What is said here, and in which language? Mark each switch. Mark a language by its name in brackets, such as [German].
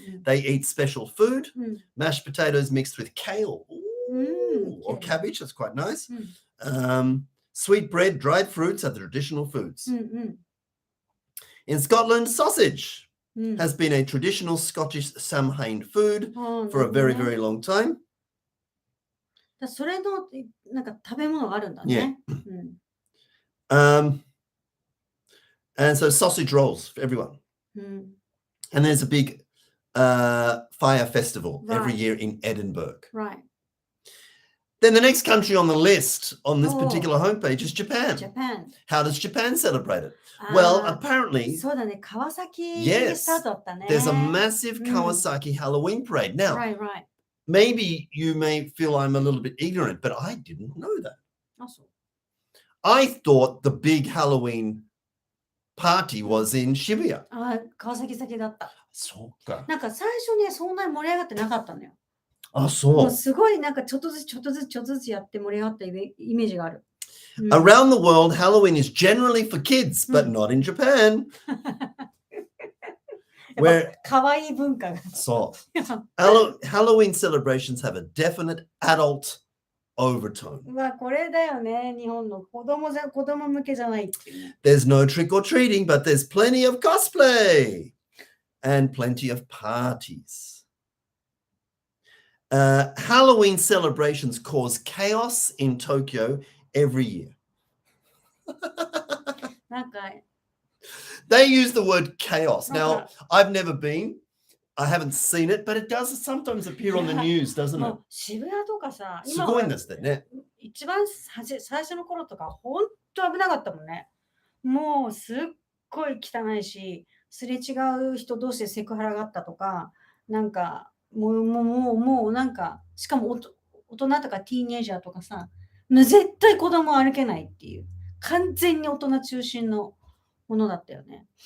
[English] They eat special food, mashed potatoes mixed with kale or cabbage. That's quite nice. Sweet bread, dried fruits are the traditional foods. In Scotland, sausage has been a traditional Scottish Samhain food for a very, very long time. [Japanese] それのなんか食べ物があるんだね。 [English] And so sausage rolls for everyone. And there's a big fire festival every year in Edinburgh. Right. Then the next country on the list on this particular homepage is Japan. Japan. How does Japan celebrate it? Well, apparently, [Japanese] そうだね、川崎 [English] yes, [Japanese] スタートだったね。 [English] there's a massive Kawasaki Halloween parade. Now, right. maybe you may feel I'm a little bit ignorant, but I didn't know that. [Japanese] あ、そう。 [English] I thought the big Halloween party was in Shibuya. [Japanese] あ、川崎先だった。そうか。なんか最初ね、そんなに盛り上がってなかったのよ。あ、そう。もうすごいなんかちょっとずつやって盛り上がったイメージがある。 [English] Around the world, Halloween is generally for kids, but not in Japan. Where [Japanese] 可愛い文化が。そう。 [English] Halloween celebrations have a definite adult overtone. [Japanese] まあこれだよね。日本の子供向けじゃないっていうね。 [English] There's no trick or treating, but there's plenty of cosplay and plenty of parties. Halloween celebrations cause chaos in Tokyo every year. なんか They use the word chaos. Now, I've never been. I haven't seen it, but it does sometimes appear on the news, doesn't it? [Japanese] 渋谷とかさ、すごいんですね。一番最初の頃とか本当危なかったもんね。もうすっごい汚いし、すれ違う人同士でセクハラがあったとか、なんかもうなんか、しかも大人とかティーンエイジャーとかさ、絶対子供歩けないっていう、完全に大人中心のものだったよね。